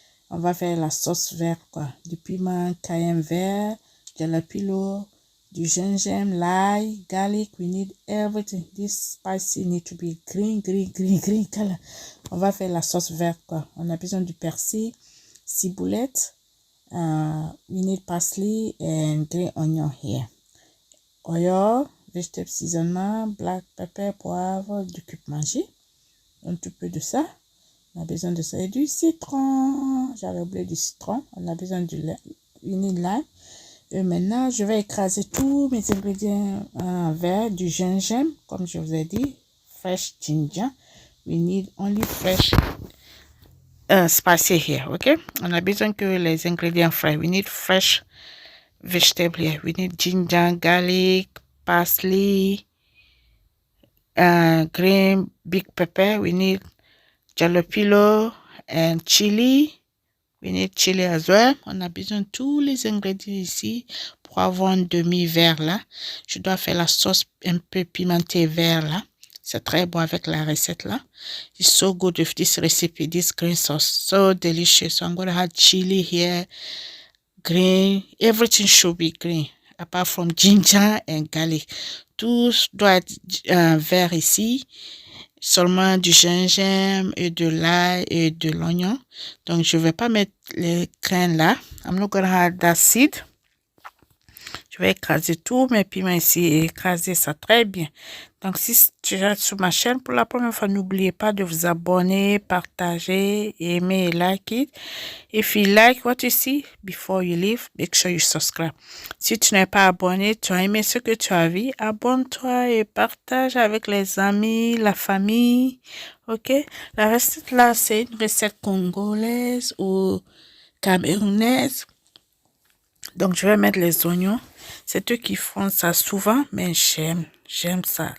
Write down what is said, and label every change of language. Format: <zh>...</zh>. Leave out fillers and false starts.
<fr>On va faire la sauce verte, quoi. Du piment cayenne vert, de la pilo, du gingembre, l'ail, garlic.</fr> <en>We need everything. This spicy need to be green color.</en> <fr>On va faire la sauce verte, quoi. On a besoin du persil, ciboulette.</fr> <en>We need parsley and green onion here. Oil, vegetable seasonement, black pepper,</en> <fr>poivre, du cube manger. Un petit peu de ça. On a besoin de ça. Et du citron. J'avais oublié du citron. On a besoin du lait.</fr> <en>We need lime.</en> <fr>Et maintenant, je vais écraser tous mes ingrédients verts, du gingembre, comme je vous ai dit,</fr> <en>fresh ginger. We need only fresh spicy here, okay?</en> <fr>On a besoin que les ingrédients frais.</fr> <en>We need fresh vegetable here. We need ginger, garlic, parsley, green big pepper. We need jalapeno and chili. We need chili as well.</en> <fr>On a besoin de tous les ingrédients ici pour avoir un demi-verre là. Je dois faire la sauce un peu pimentée vert là. C'est très bon avec la recette là.</fr> <en>It's so good with this recipe, this green sauce. So delicious. So I'm going to add chili here. Green. Everything should be green. Apart from ginger and garlic.</en> <fr>Tout doit être vert ici. Seulement du gingembre et de l'ail et de l'oignon. Donc, je ne vais pas mettre les graines là.</fr> <en>I'm not gonna add that seed.</en> <fr>Je vais écraser tous mes piments ici et écraser ça très bien. Donc, si tu es sur ma chaîne pour la première fois, n'oubliez pas de vous abonner, partager, aimer et</fr> <en>like it. If you like what you see, before you leave, make sure you subscribe.</en> <fr>Si tu n'es pas abonné, tu as aimé ce que tu as vu, abonne-toi et partage avec les amis, la famille. Ok? La recette là, c'est une recette congolaise ou camerounaise. Donc, je vais mettre les oignons. C'est eux qui font ça souvent, mais j'aime ça.</fr>